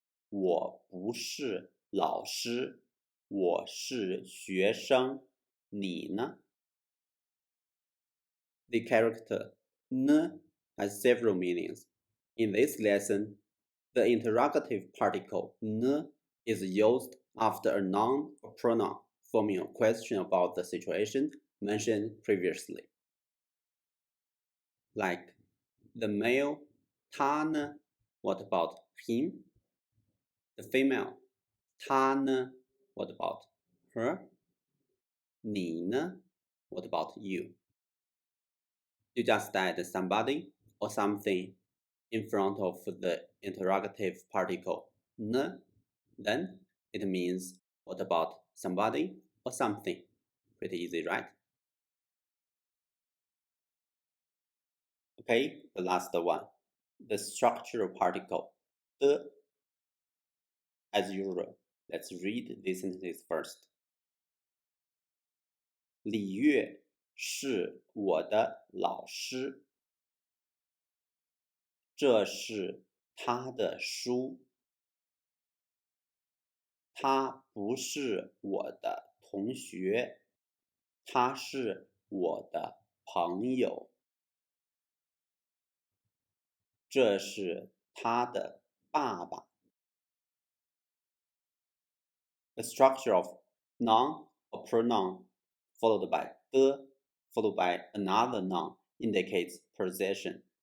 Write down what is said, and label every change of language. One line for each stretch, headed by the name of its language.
Chinese: 我不是老师，我是学生，你呢？
English: The character 呢 has several meanings. In this lesson, the interrogative particle 呢 is used after a noun or pronoun forming a question about the situation mentioned previously. Like the male
Chinese: 他呢
English: what about him? The female
Chinese: 她呢
English: what about her?
Chinese: 你呢
English: what about you? You just add somebody or something in front of the interrogative particle 呢, then it means what about somebody or something. Pretty easy, right? Okay, the last one, the structural particle 的. As usual, let's read these sentences first.
Chinese: 李月是我的老师，这是他的书。他不是我的同学，他是我的朋友。这是他的爸爸。
English: The structure of noun a pronoun followed by 的 followed by another noun indicates possession.